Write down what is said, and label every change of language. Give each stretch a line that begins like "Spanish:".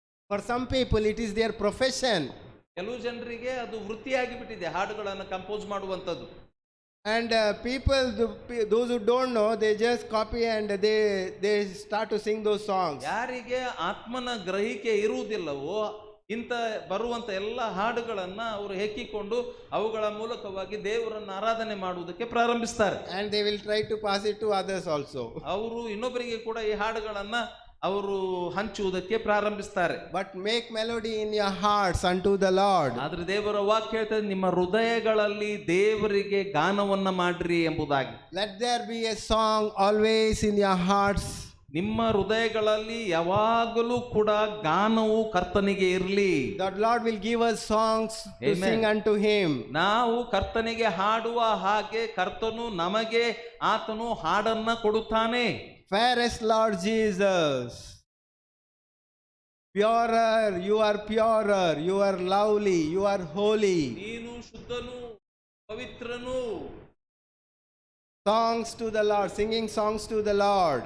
English: For some people it is their profession.
Kannada: ಕೆಲವು ಜನರಿಗೆ ಅದು ವೃತ್ತಿಯಾಗಿ ಬಿಟ್ಟಿದೆ ಹಾಡುಗಳನ್ನು ಕಂಪೋಸ್ ಮಾಡುವಂಥದ್ದು.
English: And people, those who don't know, they just copy and they start to sing those songs.
Kannada: ಯಾರಿಗೆ ಆತ್ಮನ ಗ್ರಹಿಕೆ ಇರುವುದಿಲ್ಲವೋ ಇಂಥ ಬರುವಂತ ಎಲ್ಲ ಹಾಡುಗಳನ್ನ ಅವರು ಹೆಕ್ಕಿಕೊಂಡು ಅವುಗಳ ಮೂಲಕವಾಗಿ ದೇವರನ್ನು ಆರಾಧನೆ ಮಾಡುವುದಕ್ಕೆ ಪ್ರಾರಂಭಿಸ್ತಾರೆ.
English: And they will try to pass it to others also.
Kannada: ಅವರು ಇನ್ನೊಬ್ಬರಿಗೆ ಕೂಡ ಈ ಹಾಡುಗಳನ್ನ ಅವರು ಹಂಚುವುದಕ್ಕೆ ಪ್ರಾರಂಭಿಸ್ತಾರೆ.
English: But make melody in your hearts unto the Lord.
Kannada: ಆದ್ರೆ ದೇವರ ವಾಕ್ಯ ಹೇಳ್ತದೆ ನಿಮ್ಮ ಹೃದಯಗಳಲ್ಲಿ ದೇವರಿಗೆ ಗಾನವನ್ನ ಮಾಡ್ರಿ ಎಂಬುದಾಗಿ.
English: Let there be a song always in your hearts.
Kannada: ನಿಮ್ಮ ಹೃದಯಗಳಲ್ಲಿ ಯಾವಾಗಲೂ ಕೂಡ ಗಾನವು ಕರ್ತನಿಗೆ ಇರಲಿ.
English: The Lord will give us songs to Amen. sing unto Him.
Kannada: ನಾವು ಕರ್ತನಿಗೆ ಹಾಡುವ ಹಾಗೆ ಕರ್ತನು ನಮಗೆ ಆತನು ಹಾಡನ್ನ ಕೊಡುತ್ತಾನೆ.
English: Fairest Lord Jesus, purer, you are purer, you are lovely, you are holy.
Kannada: ನೀನು ಶುದ್ಧನು, ಪವಿತ್ರನು.
English: Songs to the Lord, singing songs to the Lord.